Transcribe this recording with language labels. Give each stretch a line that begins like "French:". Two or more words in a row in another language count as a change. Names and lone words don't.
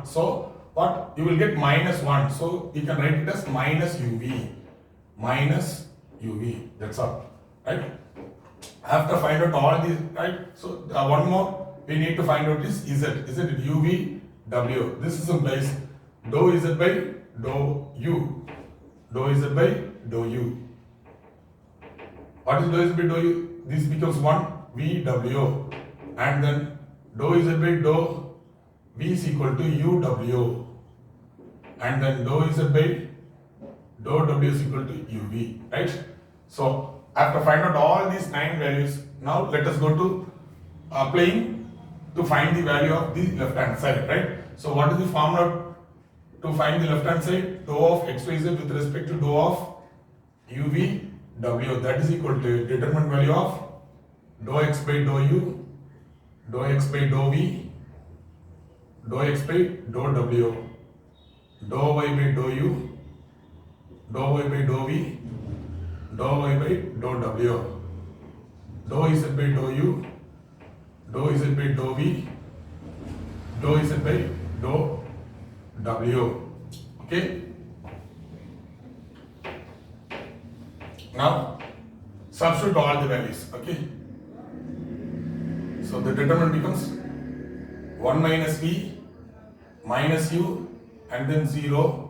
English: So what? You will get minus 1. So you can write it as minus uv. Minus uv. That's all, right? After find out all these, right? So one more we need to find out is z. Isn't it? uv w. This is implies dou z by dou u. Dou z by dou u. What is dou z by dou u? This becomes 1 v w. And then dou z by dou v is equal to u w. And then dou z by dou w is equal to uv, right? So after find out all these 9 values, now let us go to applying to find the value of the left hand side, right? So what is the formula to find the left hand side? Dou of xyz with respect to dou of uv w, that is equal to determinant value of dou x by dou u, dou x by dou v, dou x by dou w, dou y by dou u, dou y by dou v, dou y by dou w, dou z by dou u, dou z by dou v, dou z by dou w. Okay? Now substitute all the values. Okay? So the determinant becomes 1 minus v minus u and then 0.